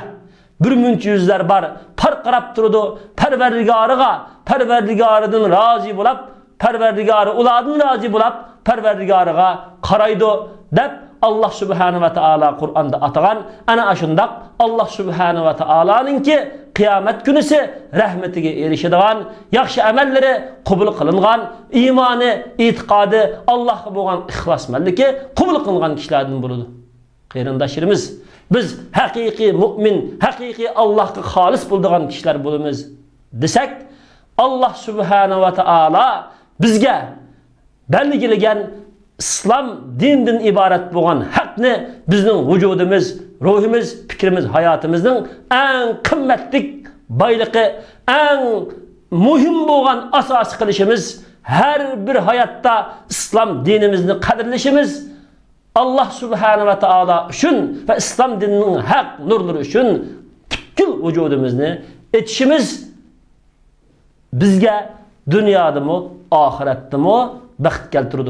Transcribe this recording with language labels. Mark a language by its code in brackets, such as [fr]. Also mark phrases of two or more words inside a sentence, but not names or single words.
[uz] Bir muncha yuzlar bor, parqarab turdi, Parvardigoriga, Parvardigoridan rozi bo'lib, Parvardigori ulardan rozi bo'lib, Parvardigoriga qaraydi deb [ar] الله سبحانه وتعالى [uz] Qur'onda atagan ana shundaq Allah subhanahu va taolaninki qiyomat kunisi rahmatiga erishadigan, yaxshi amallari qabul qilingan, iymoni, e'tiqodi Allohga bo'lgan ixlosmandligi qabul qilingan kishilardan bo'ladi. Qarindoshlarimiz, biz haqiqiy mu'min, haqiqiy Allohga xolis bo'lgan kishilar bo'lamiz desak, [ar] الله سبحانه وتعالى [uz] bizga belgilagan İslam dininden ibaret bo'lgan haqni bizning vujudimiz, ruhimiz, fikrimiz, hayotimizning eng qimmatli boyligi, eng muhim bo'lgan asos qilishimiz, har bir hayotda islom dinimizni qadrlashimiz, [ar] الله سبحانه وتعالى [uz] uchun va islom dinining haq nurlari uchun butkul vujudimizni etishimiz bizga dunyodami, oxiratdami baxt keltirdi.